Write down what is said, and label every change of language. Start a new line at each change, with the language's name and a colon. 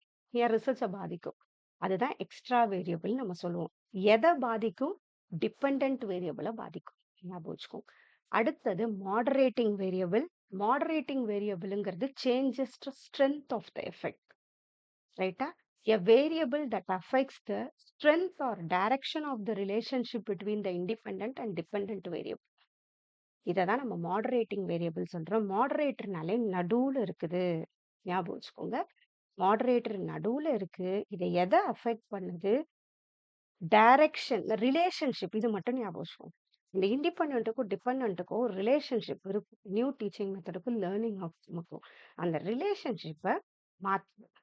Tamil: என் ரிசர்ச்சை பாதிக்கும். அதுதான் extra variable நம்ம சொல்லுவோம். எதை பாதிக்கும்? டிபெண்டன்ட் வேரியபிளை பாதிக்கும். ஞாபகம் வச்சுக்கோங்க. அடுத்தது moderating variable.
English: Moderating வேரியபிள்ங்கிறது changes to strength of the effect.
Tamil: ரைட்டா?
English: A variable that affects the strength or direction of the relationship between the independent and dependent variable.
Tamil: இதை தான் நம்ம மாடரேட்டிங் வேரியபிள் சொல்றோம். மாடரேட்டர்னாலே நடுவுல இருக்குது. ஞாபகம் வச்சுக்கோங்க. மாடரேட்டர் நடுவுல இருக்கு. இதை எதை அஃபெக்ட் பண்ணுது? Direction, relationship. இது மட்டும் ஞாபகம் வச்சுக்கோங்க. இந்த இண்டிபெண்டன்ட்டுக்கும் டிபெண்டன்ட்டுக்கும் ஒரு ரிலேஷன்ஷிப் இருக்கும். நியூ டீச்சிங் மெத்தடுக்கும் லேர்னிங் அவுட்கமுக்கும் அந்த ரிலேஷன்ஷிப்பை மாத்து.